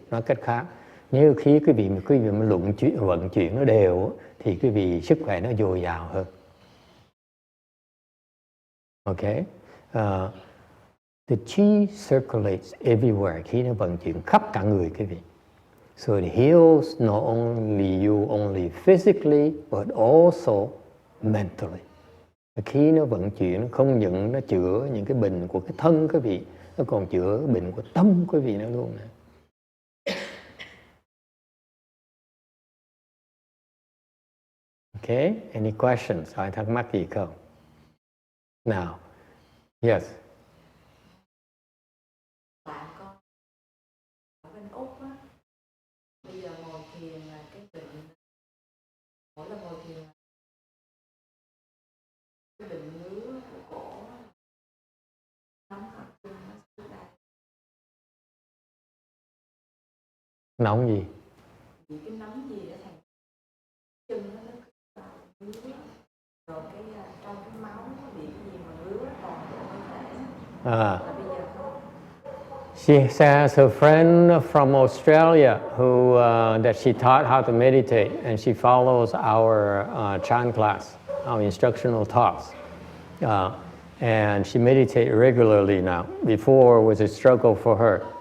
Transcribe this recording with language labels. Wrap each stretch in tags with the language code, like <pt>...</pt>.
<vi>Nói cách khác, nếu khi quý vị mà vận chuyển nó đều thì quý vị sức khỏe nó dồi dào hơn.</vi> <en>Okay, the chi circulates everywhere.</en> <vi>Khi nó vận chuyển khắp cả người quý vị.</vi> <en>So it heals not only you physically but also mentally.</en> <vi>Khi nó vận chuyển không những nó chữa những cái bệnh của cái thân quý vị, nó còn chữa cái bệnh của tâm quý vị nữa luôn nè.</vi> <en>Okay, any questions?</en> <vi>Ai thắc mắc gì không? Nào, yes. Bạn con ở bên Úc á, bây giờ ngồi thiền là cái bệnh, mỗi lần ngồi thiền là cái bệnh ngứa của cổ nóng hoặc chân nó sẽ đau. Nóng gì? Vì cái nóng gì để thành chân nó ngứa, rồi cái trong cái máu nó bị cái gì mà ngứa còn cơ thể.</vi> <en>She has a friend from Australia who that she taught how to meditate, and she follows our Chan class, our instructional talks, and she meditates regularly now. Before was a struggle for her.</en>